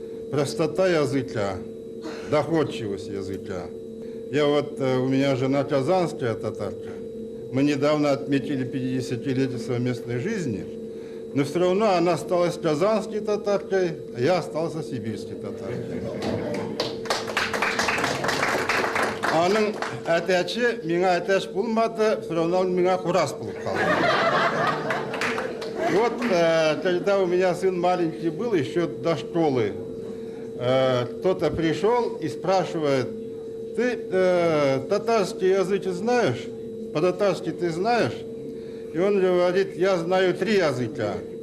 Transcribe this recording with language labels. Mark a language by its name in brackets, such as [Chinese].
[Russian] Простота языка, доходчивость языка. У меня жена казанская татарка. Мы недавно отметили 50-летие совместной жизни, но все равно она осталась казанской татаркой, а я остался сибирской татаркой. [Tatar] Аның әтәче миңа әтәч булмады, [Russian] все равно он меня [Tatar] хурас булып калды. [Russian] И вот, когда у меня сын маленький был, еще до школы, кто-то пришел и спрашивает, ты татарский язык знаешь? По-татарски ты знаешь? И он говорит, я знаю 3 языка.